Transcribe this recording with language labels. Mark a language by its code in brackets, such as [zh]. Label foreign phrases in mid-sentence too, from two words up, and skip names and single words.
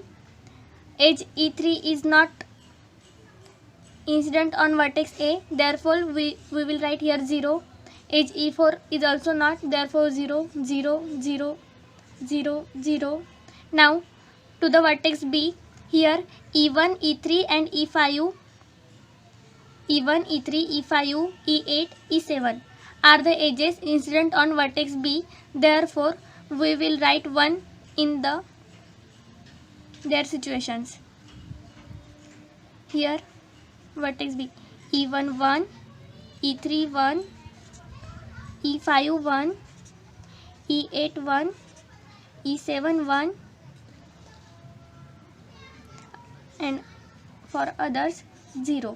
[en] Edge E3 is not incident on vertex A, therefore we will write here 0. Edge E4 is also not, therefore 0, 0, 0, 0, 0. Now to the vertex B, here E1, E3 and E5, E1, E3, E5, E8, E7 are the edges incident on vertex B, therefore we will write 1 in their situations. Here vertex B, E1 1, E3 1, E5 1, E8 1, E7 1, and for others 0.